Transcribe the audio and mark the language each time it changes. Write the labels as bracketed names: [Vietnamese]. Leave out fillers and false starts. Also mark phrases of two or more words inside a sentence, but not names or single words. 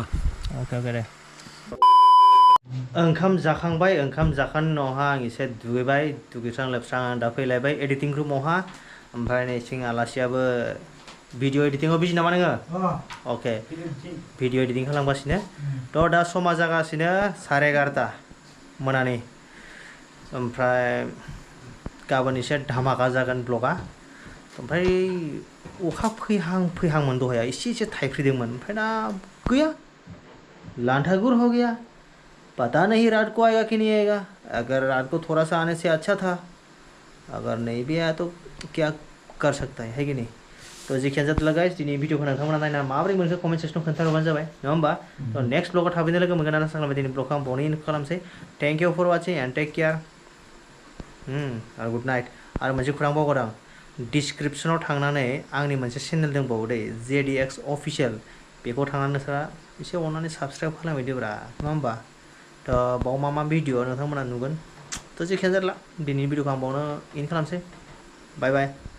[Bodo] अके अके दे ओंखाम जाखांबाय ओंखाम जाखांनायनि उनावहा आं एसे दुगैबाय दुगैस्रां लोबस्रां आं दा फैलायबाय एडिटिं रुमावहा ओमफ्राय नै सिं आलासियाबो भिडिअ एडिटिंआव बिजि नामा नोङो अके [English] video editing [Bodo] खालामगासिनो थ' दा समा जागासिनो 11:30 मोनानि ओमफ्राय गाबोन एसे धामाका जागोन ब्लगा ओमफ्राय अखा फैहांमोन दहाय एसे थाइफ्रिदोंमोन ओमफ्राय दा गैया लांथागुर [Hindi] हो गया पता नहीं रात को आएगा कि नहीं आएगा अगर रात को थोड़ा सा आने से अच्छा था अगर नहीं भी आया तो क्या कर सकता है कि नहीं [Bodo] तो जेखियानो जादोला गाइस दिनै भिडिअखौ नोंथांमोना नायना माबोरै मोनखो कमेन्ट सेक्सनाव खोन्थाहरबानो जाबाय नङा होमबा थ' नेक्स्ट ब्लगाव थाबैनो लोगो मोनगोन आरो सानबाय दिनै ब्लगखौ आं बावनो इन्ड खालामसै [English] thank you for watching and take care [Bodo] आरो [English] good night [Bodo] आरो मोनसे खौरां बावगारदों डिसक्रिपसनाव थांनानै आंनि मोनसे चेनेल दंबावो दै JDX अफिसियेल बेखौ थांनानै नोंसोरा एसे अननानै साबस्क्राइब खालामहैदोब्रा नङा होमबा थ' बाव मा भिडिअ नोंथांमोना नुगोन थ' जेखियानो जादोला दिनैनि भिडिअखौ आं बावनो इन्ड खालामसै [English] bye bye